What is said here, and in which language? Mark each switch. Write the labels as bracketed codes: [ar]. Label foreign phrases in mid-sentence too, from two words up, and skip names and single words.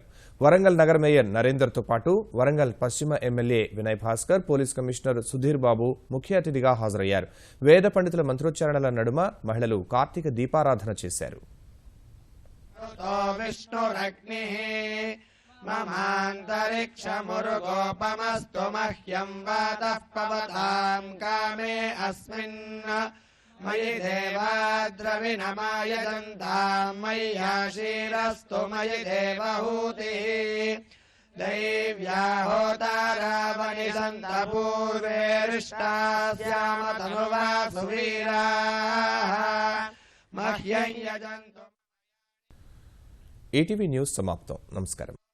[te] వరంగల్ నగర మేయర్ నరేందర్తో పాటు వరంగల్ పశ్చిమ ఎమ్మెల్యే వినయ్ భాస్కర్, పోలీస్ కమిషనర్ సుధీర్ బాబు ముఖ్య అతిథిగా హాజరయ్యారు. వేద పండితుల మంత్రోచ్చారణల నడుమ మహిళలు కార్తీక దీపారాధన చేశారు. [sa] ममान्तरिक्षमुरुगोपमस्तु मह्यं वातः पवतां कामे अस्मिन् मयि देवाद्रविणमायजन्तां मय्याशीरस्तु मयि देवहूतिः दैव्या होतारावणि सन्तपूर्वेरिष्टास्यामतनुवा सुवीराः मह्यं यजन्तु। [te] ఈటీవీ న్యూస్ సమాప్తం. నమస్కారం.